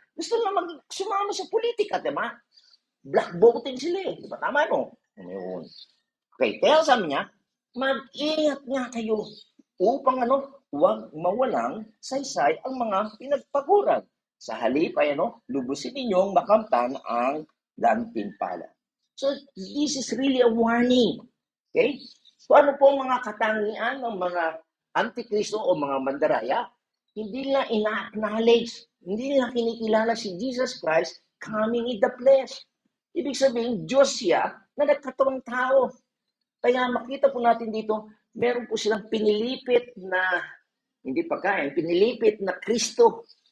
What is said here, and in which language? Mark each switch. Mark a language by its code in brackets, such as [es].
[tl] Gusto na sumama sa politika, di ba? Black voting sila eh. Di ba? Tama no? Yun. Okay, kaya sabi niya, mag-ingat nga kayo upang huwag mawalang saysay ang mga pinagpaguran. Sa halip ay lubusin ninyong makamtan ang gantimpala. [en] So, this is really a warning. Okay? [tl] So, ano po mga katangian ng mga antikristo o mga mandaraya? Hindi nila ina-acknowledge, hindi nila kinikilala si Jesus Christ [en] coming in the flesh. [tl] Ibig sabihin, Diyos siya na nagkatawang tao. Kaya makita po natin dito, meron po silang pinilipit na, hindi pagkain, pinilipit na Kristo.